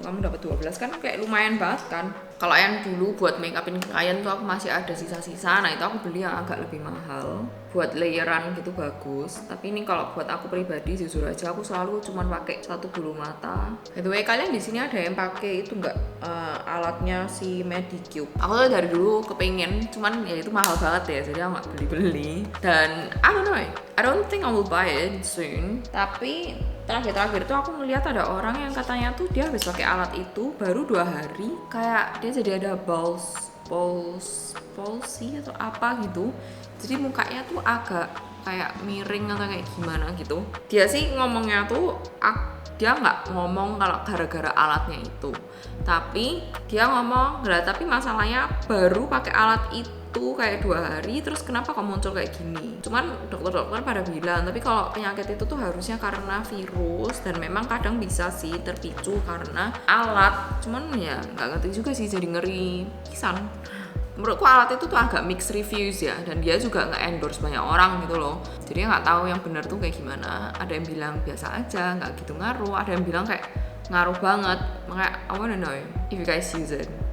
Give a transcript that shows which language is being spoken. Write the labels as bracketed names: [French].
[Indonesian] Kamu dapat 12 kan, kayak lumayan banget kan. Kalau yang dulu buat make upin klien tuh aku masih ada sisa-sisa, nah itu aku beli yang agak lebih mahal. Buat layeran gitu bagus. Tapi ini kalau buat aku pribadi jujur aja aku selalu cuman pakai satu bulu mata. [English] By the way, [Indonesian] kalian di sini ada yang pakai itu nggak alatnya si Medicube? Aku tuh dari dulu kepengen, cuman ya itu mahal banget ya, jadi aku nggak beli-beli. [English] Dan I don't think I will buy it soon. [Indonesian] Tapi terakhir-terakhir tuh aku ngeliat ada orang yang katanya tuh dia habis pakai alat itu baru 2 hari kayak dia jadi ada balls palsy atau apa gitu. Jadi mukanya tuh agak kayak miring atau kayak gimana gitu. Dia sih ngomongnya tuh dia nggak ngomong kalau gara-gara alatnya itu, tapi dia ngomong tapi masalahnya baru pakai alat itu kayak 2 hari terus kenapa kok muncul kayak gini. Cuman dokter-dokter pada bilang tapi kalau penyakit itu tuh harusnya karena virus dan memang kadang bisa sih terpicu karena alat, cuman ya nggak ngerti juga sih, jadi ngeri pisan. Menurutku alat itu tuh agak [English] mixed reviews [Indonesian] ya, dan dia juga nggak endorse banyak orang gitu loh, jadi nggak tahu yang benar tuh kayak gimana. Ada yang bilang biasa aja, nggak gitu ngaruh, ada yang bilang kayak ngaruh banget. [English] Makanya I wanna know if you guys use it.